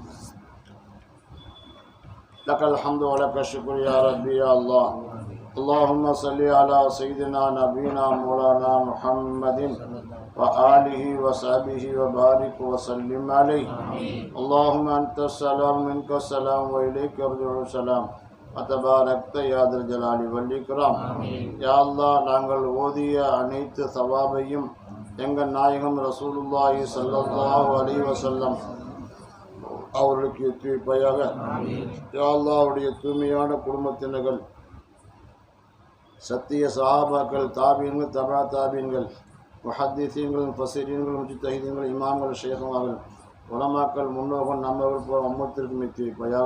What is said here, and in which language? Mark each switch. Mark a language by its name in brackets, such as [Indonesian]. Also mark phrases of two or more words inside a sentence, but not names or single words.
[Arabic] لك الحمد ولك الشكر يا ربي يا الله. اللهم صل على سيدنا نبينا مولانا محمد وآله وصحبه وبارك وسلم عليه. اللهم أنت السلام منك السلام وإليك يرجع السلام. تباركت يا ذا الجلال والإكرام. يا الله, [Tamil] நாங்கள் ஓதிய அனைத்து சவாபையும் எங்கள் நாயகம் [Arabic] رسول الله صلى الله عليه وسلم [Tamil] அவர்களுக்கு எத்தி வைப்பாயாக. [Arabic] يا الله, [Tamil] அவருடைய தூய்மையான குடும்பத்தினர்கள், சத்திய சஹாபாக்கள், தாபீன்கள், தபா தாபீன்கள், முஹத்திஸீன்கள், முஃபஸ்ஸிரீன்கள், முஜ்தஹிதீன்கள், இமாம்கள், ஷேகுமார்கள், உலமாக்கள், முன்னோர்கள், நம்மவர்கள் போல உம்மத்திற்கு மித்தி வைப்பாயாக.